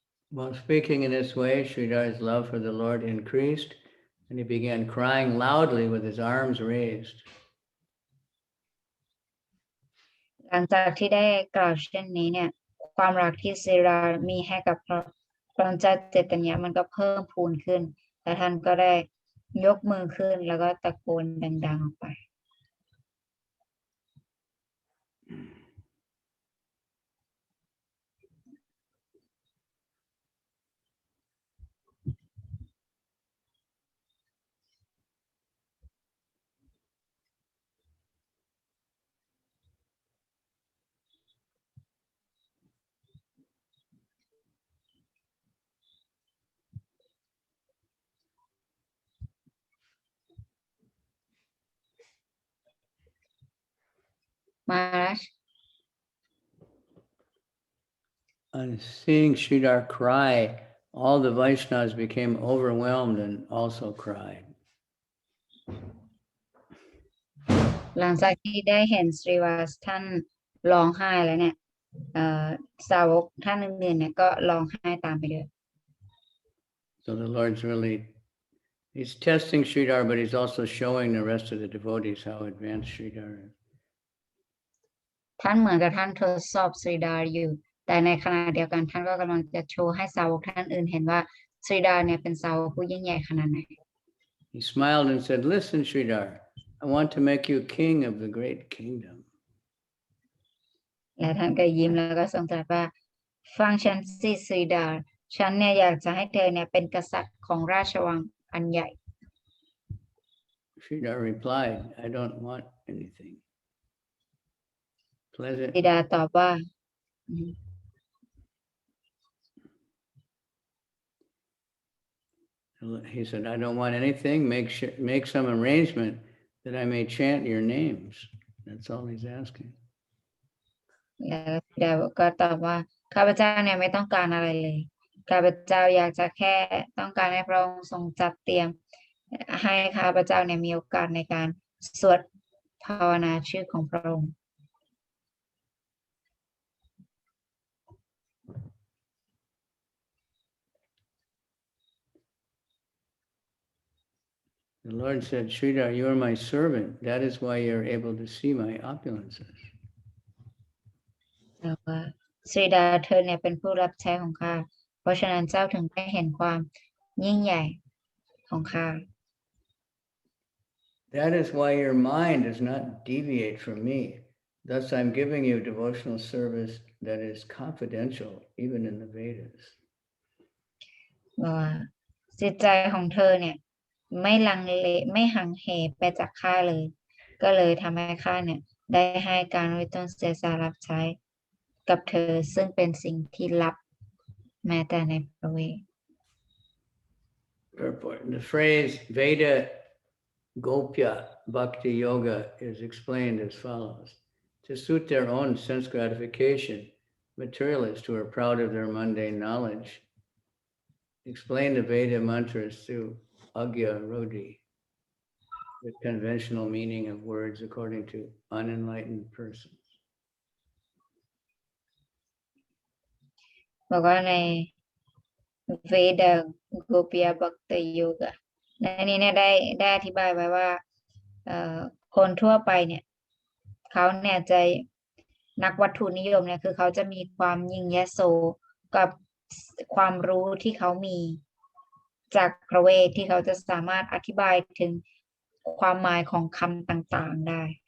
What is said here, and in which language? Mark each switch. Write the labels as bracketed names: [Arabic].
[English] While speaking in this way, Sridhar's love for the Lord increased, and he began crying loudly with his arms raised. [Thai] หลังจากที่ได้กล่าวเช่นนี้เนี่ย ความรักที่สรีดามีให้กับพระองค์เจ้าเจตanyaมันก็เพิ่มพูนขึ้น และท่านก็ได้ ยกมือขึ้นแล้วก็ตะโกนดังๆออกไป [English] Maharaj On seeing Sridhar cry, all the Vaishnavas became overwhelmed and also cried. [Thai] หลังจากที่ได้เห็นสรีวาสท่านร้องไห้แล้วเนี่ยสาวกท่านอื่นๆเนี่ยก็ร้องไห้ตามไปด้วย [English] So the Lord's really, he's testing Sridhar, but he's also showing the rest of the devotees how advanced Sridhar is. [Thai] ท่านเหมือนกับท่านทดสอบสรีดาอยู่ แต่ในขณะเดียวกันท่านก็กำลังจะโชว์ให้สาวกท่านอื่นเห็นว่าสรีดาเนี่ยเป็นสาวกผู้ยิ่งใหญ่ขนาดไหน [English] He smiled and said, listen, Sridhar, I want to make you king of the great kingdom. [Thai] และท่านก็ยิ้มแล้วก็ทรงตรัสว่าฟังฉันสิสรีดาฉันเนี่ยอยากจะให้เธอเนี่ยเป็นกษัตริย์ของราชวังอันใหญ่ [English] Sridhar replied, I don't want anything. [Thai] สรี [English] Pleasant. [Thai] ดาตอบว่าอืม [English] He said, I don't want anything. Make some arrangement that I may chant your names. That's all he's asking. [Thai] แล้วสรีดาก็ตอบว่าข้าพเจ้าเนี่ยไม่ต้องการอะไรเลยข้าพเจ้าอยากจะแค่ต้องการให้พระองค์ทรงจัดเตรียมให้ข้าพเจ้าเนี่ยมีโอกาสในการสวดภาวนาชื่อของพระองค์ [English] The Lord said, Sridhar, you are my servant. That is why you're able to see my opulences. [Thai] แต่ว่าสรีดาเธอเนี่ยเป็นผู้รับใช้ของข้าเพราะฉะนั้นเจ้าถึงได้เห็นความยิ่งใหญ่ของข้า [English] That is why your mind does not deviate from me. Thus, I'm giving you devotional service that is confidential, even in the Vedas. [Thai] ว่าจิตใจของเธอเนี่ยไม่ลังเลไม่ห่างเหไปจากข้าเลย ก็เลยทำให้ข้าเนี่ยได้ให้การไว้ต้นเสียสารับใช้กับเธอซึ่งเป็นสิ่งที่ลับแม้แต่ในพระเวท [English] The phrase Veda Gopya Bhakti Yoga is explained as follows. To suit their own sense gratification, materialists who are proud of their mundane knowledge explain the Veda mantras through Agya Rodi, the conventional meaning of words according to unenlightened persons. [Thai] บอกว่าในเวดาโกปิยบัคตโยกะในนี้เนี่ยได้อธิบายไว้ว่าคนทั่วไปเนี่ยเขาเนี่ยจะนักวัตถุนิยมเนี่ยคือเขาจะมีความยิ่งยโสกับความรู้ที่เขามีจากพระเวทที่เขาจะสามารถอธิบายถึงความหมายของคำต่างๆได้